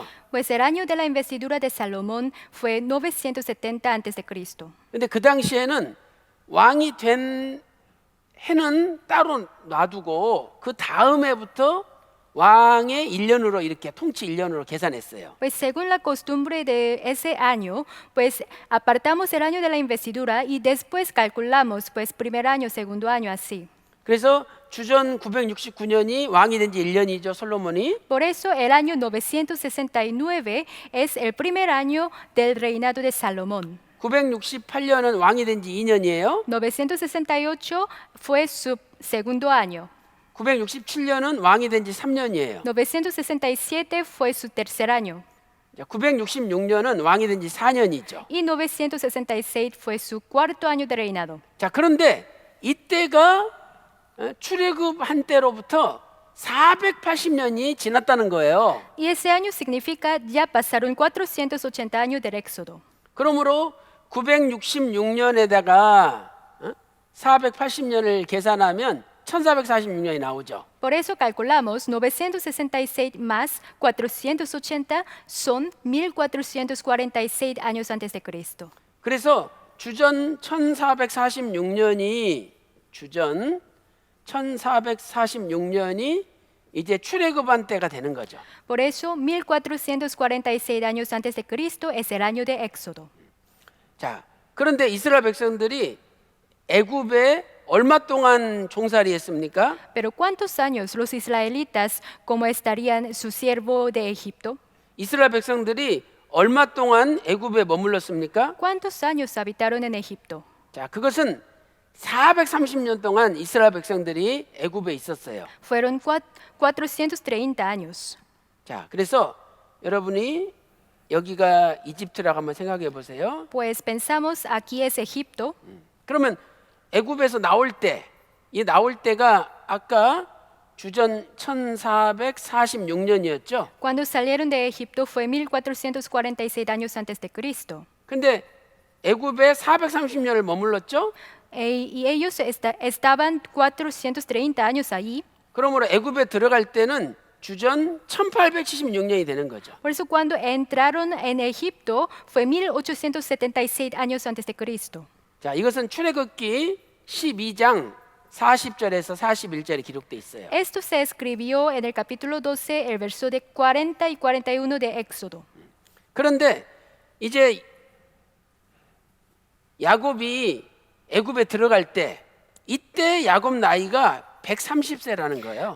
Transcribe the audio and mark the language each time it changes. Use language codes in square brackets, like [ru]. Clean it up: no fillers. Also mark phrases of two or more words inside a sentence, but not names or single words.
[es] Pues el año de la investidura de Salomón fue 970 antes de Cristo. [ko] 근데 그 당시에는 왕이 된 해는 따로 놔두고 그 다음 해부터 왕의 1년으로 이렇게 통치 1년으로 계산했어요. [es] Pues según la costumbre de ese año, pues apartamos el año de la investidura y después calculamos pues primer año, segundo año así. [ko] 그래서 주전 969년이 왕이 된 지 1년이죠, 솔로몬이. [es] Por eso el año 969 es el primer año del reinado de Salomón. [ko] 968년은 왕이 된 지 2년이에요. [es] 968 fue su segundo año. [ko] 967년은 왕이 된 지 3년이에요. [es] 967 fue su tercer año. [ko] 966년은 왕이 된 지 4년이죠. [es] Y 966 fue su cuarto año de reinado. [ko] 자, 그런데 이때가 출애굽한 때로부터 480년이 지났다는 거예요. [es] Y ese año significa ya pasaron 480 años del éxodo. [ko] 그러므로 966년에다가 480년을 계산하면 1446년이 나오죠. [es] Por eso calculamos 966 más 480 son 1446 años antes de Cristo. [ko] 그래서 주전 1446년이 이제 출애굽한 때가 되는 거죠. [es] Por eso 1446 años antes de Cristo es el año de Éxodo. [ko] 자, 그런데 이스라엘 백성들이 애굽에 얼마 동안 종살이 했습니까? [es] Pero ¿cuántos años los israelitas como estarían su siervo de Egipto? [ko] 이스라엘 백성들이 얼마 동안 애굽에 머물렀습니까? [es] ¿Cuántos años habitaron en Egipto? [ko] 자, 그것은 430년 동안 이스라엘 백성들이 애굽에 있었어요. [es] Fueron 430 años. [ko] 자, 그래서 여러분이 여기가 이집트라고 한번 생각해 보세요. [es] Pues pensamos aquí es Egipto. [ko] 그러면 애굽에서 나올 때가 아까 주전 1446년이었죠. [es] Cuando salieron de Egipto fue 1446 años antes de Cristo. [ko] 근데 애굽에 430년을 머물렀죠. [es] Y ellos estaban 430 años allí. [ko] 그러므로 애굽에 들어갈 때는 주전 1876년이 되는 거죠. [es] Por eso cuando entraron en Egipto fue 1876 años antes de Cristo. [ko] 자, 이것은 출애굽기 12장 40절에서 41절에 기록돼 있어요. [es] Esto se escribió en el capítulo 12, el verso de 40 y 41 de Éxodo. [ko] 그런데 이제 야곱이 애굽에 들어갈 때 이때 야곱 나이가 130세라는 거예요.